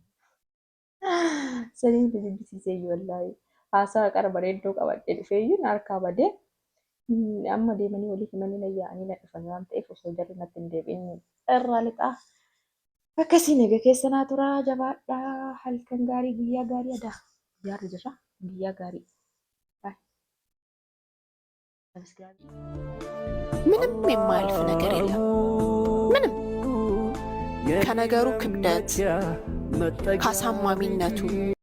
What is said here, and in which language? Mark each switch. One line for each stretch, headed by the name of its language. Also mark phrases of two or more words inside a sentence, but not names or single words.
Oromo: Saniin jibbisiisee wallahi haasaa qara bareedduu qabadhee dhufeeyyuu harkaa badee amma deemanii walii himanii na yaa'anii na dhufan waan ta'eef osoo jarri natti hin deebiin irraa lixaa. Akkasii naga keessa naa turaa jabaadhaa halkan gaarii guyyaa gaarii adaa guyyaarra jira guyyaa gaarii.
Amharic: ምንም የማያልፍ ነገር የለም። ምንም ከነገሩ ክብደት ካሳማሚነቱ